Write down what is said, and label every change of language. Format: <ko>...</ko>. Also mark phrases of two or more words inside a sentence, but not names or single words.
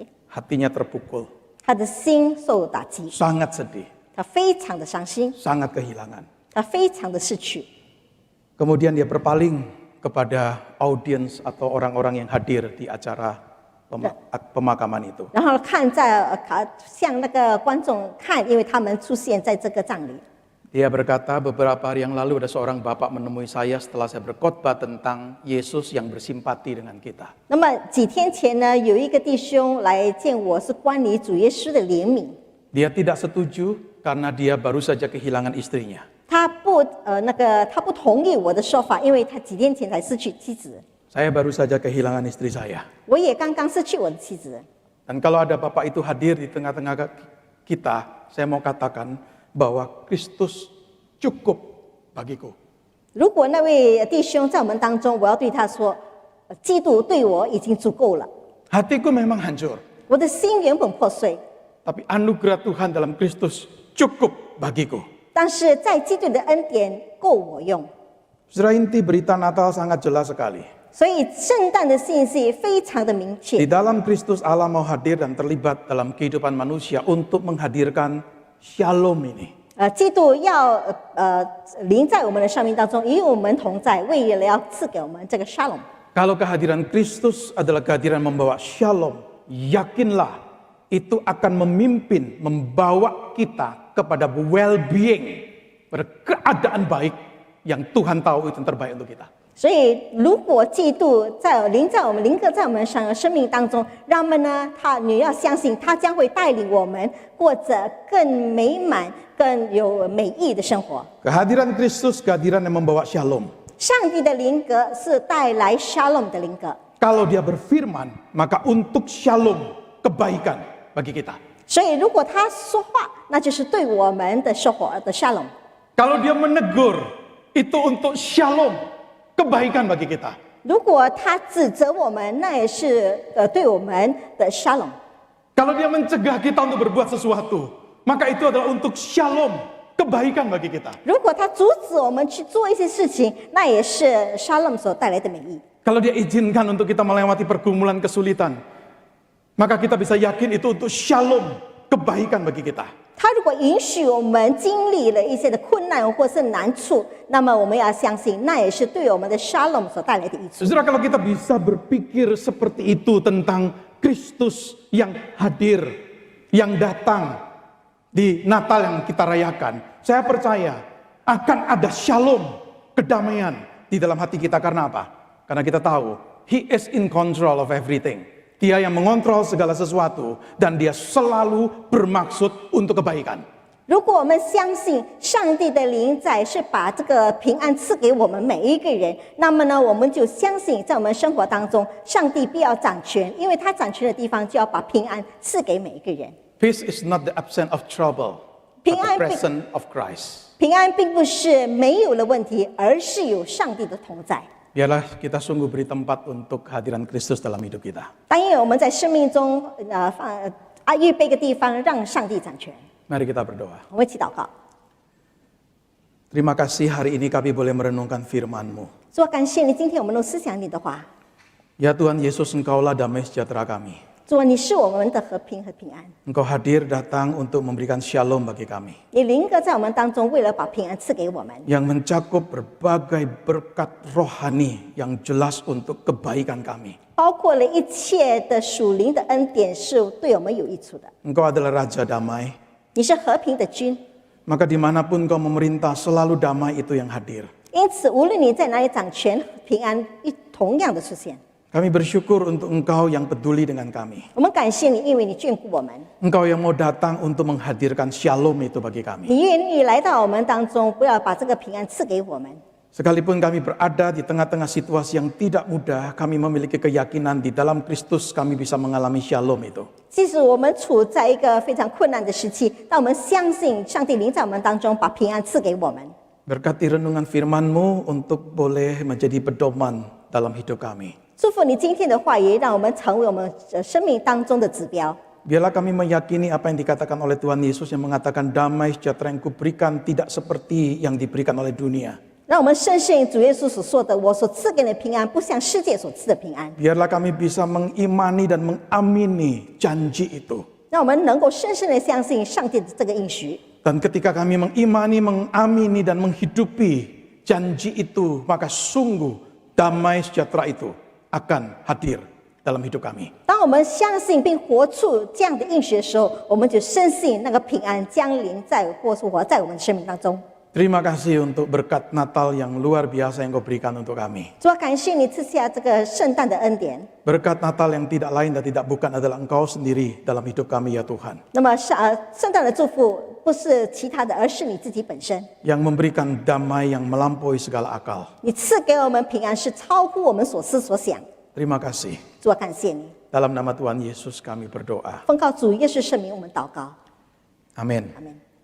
<id>Hatinya terpukul,</id> <zh>他的心受打击，</zh> <id>sangat sedih,</id> <zh>他非常的伤心，</zh> <id>sangat kehilangan.</id> <zh>他非常的失去。</zh> <id>Kemudian dia berpaling kepada audiens atau orang-orang yang hadir di acara pemakaman itu.</id> <zh>然后向那个观众看，因为他们出现在这个葬礼。</zh> <id>Dia berkata, beberapa hari yang lalu ada seorang bapak menemui saya setelah saya berkhotbah tentang Yesus yang bersimpati dengan kita.</id> <zh>那么几天前呢，有一个弟兄来见我，是关于主耶稣的怜悯。</zh> <id>Dia tidak setuju karena dia baru saja kehilangan istrinya.</id> <zh>他不同意我的说法，因为他几天前才失去妻子。</zh> <id>Saya baru saja kehilangan istri saya.</id> <zh>我也刚刚失去我的妻子。</zh> <id>Dan kalau ada bapak itu hadir di tengah-tengah kita, saya mau katakan bahwa Kristus cukup bagiku.</id> <zh>如果那位弟兄在我们当中，我要对他说，基督对我已经足够了。</zh> <id>Hatiku memang hancur,</id> <zh>我的心原本破碎，</zh> <id>tapi anugerah Tuhan dalam Kristus cukup bagiku.</id> <zh>但是在基督的恩典够我用。</zh> <id>Saudara, inti berita Natal sangat jelas sekali.</id> <zh>所以圣诞的信息非常的明</zh> <id>Di</id> <zh>确。</zh> <id>dalam Kristus Allah mau hadir dan terlibat dalam kehidupan manusia untuk menghadirkan shalom ini.</id> <zh>基督要临在我们的生命当中，与我们同在，为了要赐给我们这个 shalom。</zh> <id>Kalau kehadiran Kristus adalah kehadiran membawa shalom, yakinlah itu akan memimpin, membawa kita kepada well-being, pada keadaan baik yang Tuhan tahu itu yang terbaik untuk kita.</id> <zh>所以，如果基督临格在我们生命当中，让我们呢，你要相信，他将会带领我们过着更美满、更有美意的生活。</zh> <id>Kehadiran Kristus, kehadiran yang membawa shalom.</id> <zh>上帝的灵格是带来 shalom 的灵格，</zh> <id>Kalau dia berfirman, maka untuk shalom, kebaikan bagi kita.</id> <zh>所以如果他说话，那就是对我们的生活的 shalom。</zh> <id>Kalau dia menegur, itu untuk shalom, kebaikan bagi kita.</id> <zh>如果他指责我们，那也是对我们的 shalom。</zh> <id>Kalau dia mencegah kita untuk berbuat sesuatu, maka itu adalah untuk shalom, kebaikan bagi kita.</id> <zh>如果他阻止我们去做一些事情，那也是沙勒姆所带来的美意。</zh> <id>Kalau dia izinkan untuk kita melewati pergumulan kesulitan, maka kita bisa yakin itu untuk shalom, kebaikan bagi kita.</id> <zh>他如果允许我们经历了一些的困难或是难处，那么我们要相信，那也是对我们的沙龙所带来的益处。</zh> <id>Saudara, kalau kita bisa berpikir seperti itu tentang Kristus yang hadir, yang datang di Natal yang kita rayakan, saya percaya akan ada shalom, kedamaian di dalam hati kita. Karena apa? Karena kita tahu</id> <en>He is in control of everything.</en> <id>Dia yang mengontrol segala sesuatu dan dia selalu bermaksud untuk kebaikan.</id> <zh>如果我们相信上帝的临在是把这个平安赐给我们每一个人，那么呢，我们就相信在我们生活当中，上帝必要掌权，因为他掌权的地方就要把平安赐给每一个人。</zh> <en>Peace is not the absence of trouble, but the presence of Christ.</en> <zh>平安并不是没有了问题，而是有上帝的同在。</zh> <id>Biarlah kita sungguh beri tempat untuk kehadiran Kristus dalam hidup kita.</id> <zh>但愿我们在生命中预备一个地方，让上帝掌权。</zh> <id>Mari kita berdoa.</id> <zh>我们一起祷告。</zh> <id>Terima kasih hari ini kami boleh merenungkan firman-Mu.</id> <zh>主啊，感谢你，今天我们能思想你的话。</zh> <id>Ya Tuhan Yesus, Engkaulah damai sejahtera kami.</id> <zh>主啊，你是我们的和平和平安。</zh> <id>Engkau hadir datang untuk memberikan shalom bagi kami.</id> <zh>你临格在我们当中，为了把平安赐给我们，</zh> <id>Yang mencakup berbagai berkat rohani yang jelas untuk kebaikan kami.</id> <zh>包括了一切的属灵的恩典，是对我们有益处的。</zh> <id>Engkau adalah Raja damai.</id> <zh>你是和平的君，</zh> <id>Maka dimanapun Engkau memerintah, selalu damai itu yang hadir.</id> <zh>因此无论你在哪里掌权，平安同样的出现。</zh> <id>Kami bersyukur untuk Engkau yang peduli dengan kami.</id> <zh>我们感谢你，因为你眷顾我们，</zh> <id>Engkau yang mau datang untuk menghadirkan shalom itu bagi kami.</id> <zh>你愿意来到我们当中，不要把这个平安赐给我们。</zh> <id>Sekalipun kami berada di tengah-tengah situasi yang tidak mudah, kami memiliki keyakinan di dalam Kristus kami bisa mengalami shalom itu.</id> <zh>即使我们处在一个非常困难的时期，但我们相信上帝临在我们当中，把平安赐给我们。</zh> <id>Berkati renungan firman-Mu untuk boleh menjadi pedoman dalam hidup kami.</id> <zh>祝福你今天的话语，让我们成为我们生命当中的指标。</zh> <id>Biarlah kami meyakini apa yang dikatakan oleh Tuhan Yesus yang mengatakan damai sejahtera yang kuberikan tidak seperti yang diberikan oleh dunia.</id> <zh>让我们深信主耶稣所说的：“我所赐给你的平安，不像世界所赐的平安。”</zh> <id>Biarlah kami bisa mengimani dan mengamini janji itu.</id> <zh>让我们能够深深的相信上帝的这个应许。</zh> <id>Dan ketika kami mengimani, mengamini dan menghidupi janji itu, maka sungguh damai sejahtera itu akan hadir dalam hidup kami.</id> <zh>当我们相信并活出这样的应许的时候，我们就深信那个平安降临在或是活在我们的生命当中。</zh> <id>Terima kasih untuk berkat Natal yang luar biasa yang Kau berikan untuk kami.</id> <zh>主啊，感谢你赐下这个圣诞的恩典。</zh> <id>Berkat Natal yang tidak lain dan tidak bukan adalah Engkau sendiri dalam hidup kami ya Tuhan.</id> <zh>那么圣诞的祝福不是其他的，而是你自己本身。</zh> <id>Yang memberikan damai yang melampaui segala akal.</id> <zh>你赐给我们平安是超乎我们所思所想。</zh> <id>Terima kasih.</id> <zh>主啊，感谢你。</zh> <id>Dalam nama Tuhan Yesus kami berdoa.</id> <zh>奉靠主耶稣圣名，我们祷告。</zh> <id>Amin.</id> <zh>阿门。</zh>